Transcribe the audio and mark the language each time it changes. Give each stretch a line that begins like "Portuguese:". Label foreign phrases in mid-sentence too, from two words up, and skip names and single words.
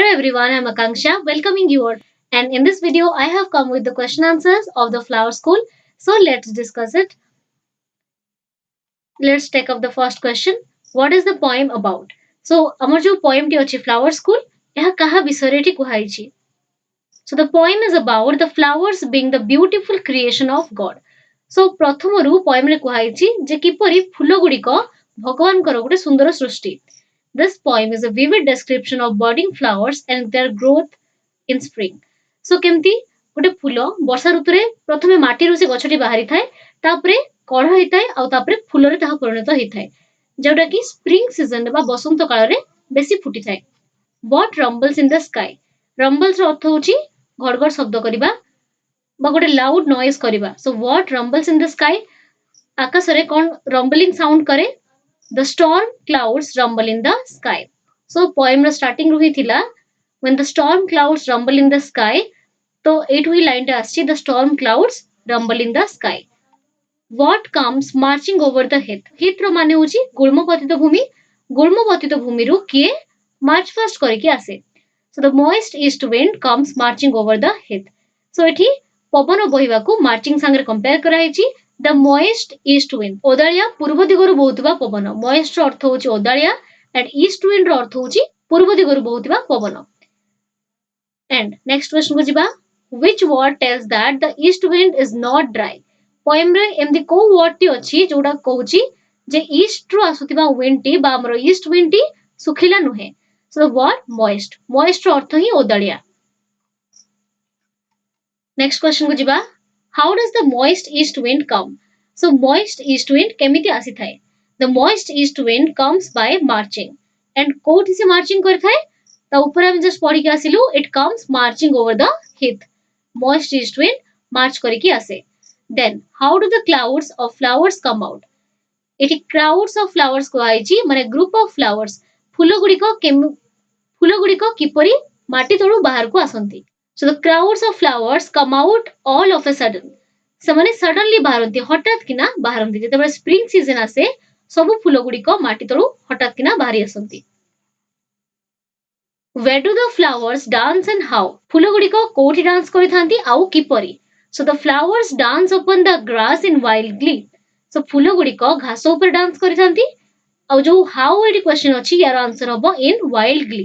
English: everyone, I'm Akanksha, welcoming you all. And in this video, I have come with the question answers of the Flower School. So let's discuss it. Let's take up the first question. What is the poem about? So,
Odia: ଆମର ଯୋଉ poem ଟି ଅଛି Flower School, ଏହା କାହା ବିଷୟରେ ଟି କୁହାଯାଇଛି?
English: So the poem is about the flowers being the beautiful creation of God.
Odia: So ପ୍ରଥମରୁ poem ରେ କୁହାଯାଇଛି ଯେ କିପରି ଫୁଲ ଗୁଡ଼ିକ ଭଗବାନଙ୍କର ଗୋଟେ ସୁନ୍ଦର ସୃଷ୍ଟି.
English: This poem is a vivid description of budding flowers and their growth in spring.
Odia: So କେମିତି ଗୋଟେ ଫୁଲ ବର୍ଷା ଋତୁରେ ପ୍ରଥମେ ମାଟିରୁ ସେ ଗଛଟି ବାହାରିଥାଏ ତାପରେ କଢ଼ ହେଇଥାଏ ଆଉ ତାପରେ ଫୁଲରେ ତାହା ପରିଣତ ହେଇଥାଏ ଯୋଉଟା କି
English: spring season
Odia: ବା ବସନ୍ତ କାଳରେ ବେଶୀ ଫୁଟିଥାଏ.
English: What rumbles in the sky?
Odia: Rumbles ର ଅର୍ଥ ହେଉଛି ଘଡ଼ଘଡ଼ ଶବ୍ଦ କରିବା ବା ଗୋଟେ
English: loud noise
Odia: କରିବା.
English: So what rumbles in the sky?
Odia: ଆକାଶରେ କ'ଣ
English: rumbling sound
Odia: କରେ?
English: The storm clouds rumble in the sky. So poem ର starting
Odia: ରୁ ହିଁ ଥିଲା
English: when the storm clouds rumble in the sky.
Odia: ତ ଏଇଠୁ ହିଁ ଲାଇନ୍ ଟା ଆସିଛି
English: the storm clouds rumble in the sky. What comes marching over the heath?
Odia: heath ର ମାନେ ହେଉଛି ଗୁଳ୍ମ ପତିତ ଭୂମି. ଗୁଳ୍ମ ପତିତ ଭୂମିରୁ କିଏ
English: march fast
Odia: କରିକି ଆସେ?
English: So the moist east wind comes marching over the heath.
Odia: So ଏଠି ପବନ ବହିବାକୁ ମାର୍ଚିଂ ସାଙ୍ଗରେ କମ୍ପେୟାର କରାଯାଇଛି.
English: The moist east wind.
Odia: ଓଦାଳିଆ ପୂର୍ବ ଦିଗରୁ ବହୁଥିବା ପବନ. moist ର ଅର୍ଥ ହେଉଛି ଓଦାଳିଆ
English: and east wind
Odia: ର ଅର୍ଥ ହେଉଛି ପୂର୍ବ ଦିଗରୁ ବହୁଥିବା ପବନ.
English: And next question
Odia: କୁ ଯିବା.
English: Which word tells that the east wind is not dry?
Odia: poem ରେ ଏମିତି କୋଉ word ଟି ଅଛି ଯୋଉଟା କହୁଛି ଯେ east ରୁ ଆସୁଥିବା wind ଟି ବା ଆମର
English: east wind
Odia: ଟି ଶୁଖିଲା ନୁହେଁ.
English: So the word moist. moist
Odia: ର ଅର୍ଥ ହିଁ ଓଦାଳିଆ.
English: Next question
Odia: କୁ ଯିବା.
English: How does the moist east wind come? So moist east wind
Odia: କେମିତି ଆସିଥାଏ?
English: The moist east wind comes by marching.
Odia: And କୋଉଠି ସେ marching କରିଥାଏ? ତା ଉପରେ ଆମେ just ପଢିକି ଆସିଲୁ
English: it comes marching over the heath. Moist east wind march
Odia: କରିକି ଆସେ.
English: Then how do the clouds of flowers come out?
Odia: ଏଠି
English: crowds of flowers
Odia: କୁହାଯାଇଛି ମାନେ
English: group of flowers.
Odia: ଫୁଲ ଗୁଡ଼ିକ କିପରି ମାଟି ତଳୁ ବାହାରକୁ ଆସନ୍ତି.
English: So the crowds of flowers come out all of a sudden.
Odia: ସେମାନେ suddenly ବାହାରନ୍ତି ହଠାତ୍ କିନା ବାହାରନ୍ତି ଯେତେବେଳେ
English: spring season
Odia: ଆସେ ସବୁ ଫୁଲ ଗୁଡ଼ିକ ମାଟି ତଳୁ ହଠାତ୍ କିନା ବାହାରି ଆସନ୍ତି.
English: Where do the flowers dance and how?
Odia: ଫୁଲ ଗୁଡ଼ିକ କୋଉଠି dance କରିଥାନ୍ତି ଆଉ କିପରି?
English: So the flowers dance upon the grass in wild glee.
Odia: So ଫୁଲ ଗୁଡ଼ିକ ଘାସ ଉପରେ dance କରିଥାନ୍ତି ଆଉ ଯୋଉ how ଏଠି question ଅଛି ୟାର answer ହବ
English: in wild glee.